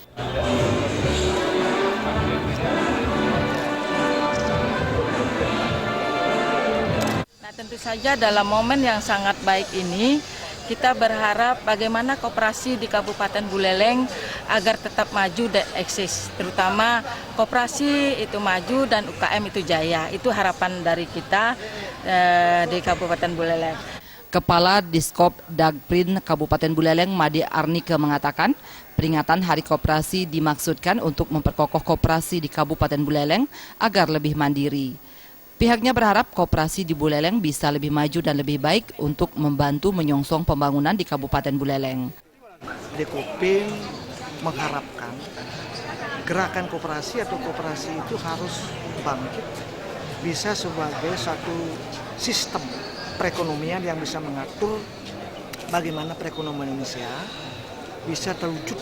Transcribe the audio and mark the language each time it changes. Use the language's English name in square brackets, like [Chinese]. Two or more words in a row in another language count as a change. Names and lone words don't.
[Indonesian] Tentu saja dalam momen yang sangat baik ini, kita berharap bagaimana koperasi di Kabupaten Buleleng agar tetap maju dan eksis. Terutama koperasi itu maju dan UKM itu jaya. Itu harapan dari kita di Kabupaten Buleleng. Kepala Diskop Dagprin Kabupaten Buleleng Made Arnike mengatakan, peringatan Hari Koperasi dimaksudkan untuk memperkokoh koperasi di Kabupaten Buleleng agar lebih mandiri. Pihaknya berharap koperasi di Buleleng bisa lebih maju dan lebih baik untuk membantu menyongsong pembangunan di Kabupaten Buleleng. Dekopim mengharapkan gerakan koperasi atau koperasi itu harus bangkit, bisa sebagai satu sistem perekonomian yang bisa mengatur bagaimana perekonomian Indonesia bisa terwujud.